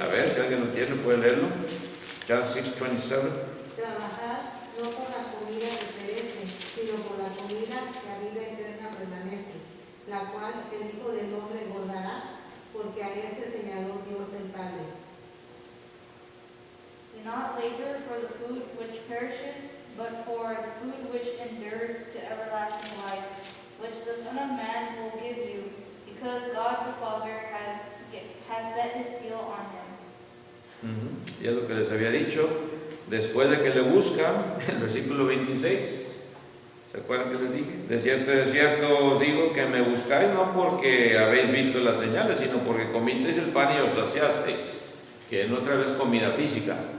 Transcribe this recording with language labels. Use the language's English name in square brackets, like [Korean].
[Spanish] A ver, si alguien lo tiene, puede leerlo. [English] John 6:27. [Spanish] Trabajad no por la comida que perece, sino por la comida que a vida eterna permanece, la cual el Hijo del Hombre guardará, porque a este señaló Dios el Padre. [English] Do not labor for the food which perishes, but for the food which endures to everlasting life, which the Son of Man will give you, because God the Father has set his seal on him. [Spanish] Y es lo que les había dicho. Después de que le buscan, el versículo 26, ¿se acuerdan que les dije? De cierto os digo que me buscáis no porque habéis visto las señales, sino porque comisteis el pan y os saciasteis, que es otra vez comida física.